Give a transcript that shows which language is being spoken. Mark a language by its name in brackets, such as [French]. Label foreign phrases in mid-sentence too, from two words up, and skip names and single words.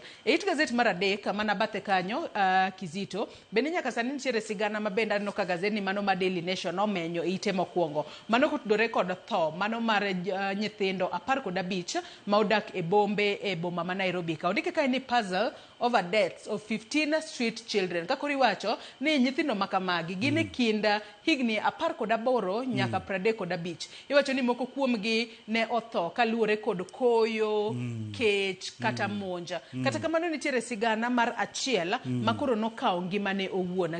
[Luo (Kenya and Tanzania)] E it gazet mar adek mana bathe kanyo Kizito bende nyaka sani nitiere sigana mabenda no ka gazeti mano ma Daily Nation omenyo ite mokwongo mano kutudore kod tho mano mar nyithindo 15 ma odak e bombe e boma ma Nairobi ka ondike ka ni [English] puzzle over deaths of 15 street children. [Luo (Kenya and Tanzania)] Kakori wacho ni nyithindo makamagi gine kinda higni 18 nyaka 35. Iwacho ni moko kuomgi ne otho kaluore kod koyo, kech kata monja. Kata kamano nitiere sigana mar achiel makoro nokawo ngimane owuona.